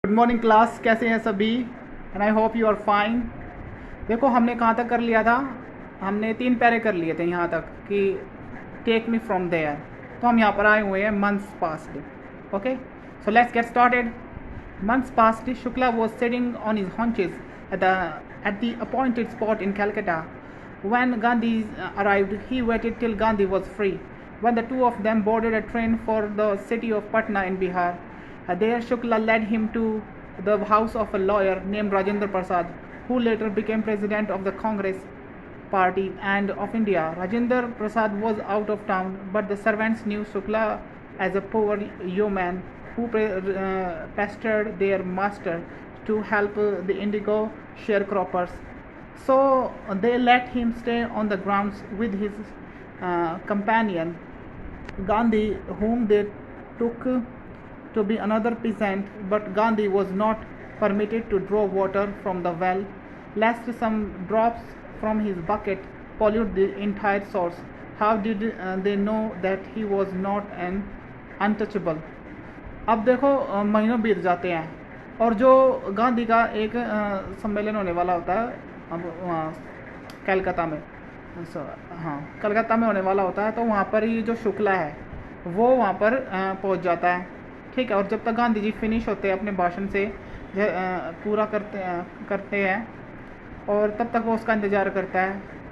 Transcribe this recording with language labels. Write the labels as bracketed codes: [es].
[hi] Good morning class, कैसे हैं सभी? [en] And I hope you are fine. [hi] देखो हमने कहाँ तक कर लिया था, हमने 3 पैरे कर लिए थे यहाँ तक कि [en] Take me from there. [hi] तो हम यहाँ पर आए हुए हैं months past. [en] Okay, so let's get started. Months passed. Shukla was sitting on his haunches at the appointed spot in Calcutta. When Gandhi arrived, he waited till Gandhi was free. When the two of them boarded a train for the city of Patna in Bihar, there Shukla led him to the house of a lawyer named Rajendra Prasad, who later became president of the Congress Party and of India. Rajendra Prasad was out of town, but the servants knew Shukla as a poor yeoman who pestered their master to help the indigo sharecroppers. So they let him stay on the grounds with his companion Gandhi, whom they took to be another peasant. But Gandhi was not permitted to draw water from the well, lest some drops from his bucket pollute the entire source. How did they know that he was not an untouchable? [hi] अब देखो महीनों बीत जाते हैं और जो गांधी का एक सम्मेलन होने वाला होता है अब कलकत्ता में, हाँ कलकत्ता में होने वाला होता है। तो वहाँ पर ये जो शुक्ला है वो वहाँ पर पहुँच जाता है, ठीक है। और जब तक गांधी जी फिनिश होते हैं अपने भाषण से पूरा करते हैं और तब तक वो उसका इंतज़ार करता है।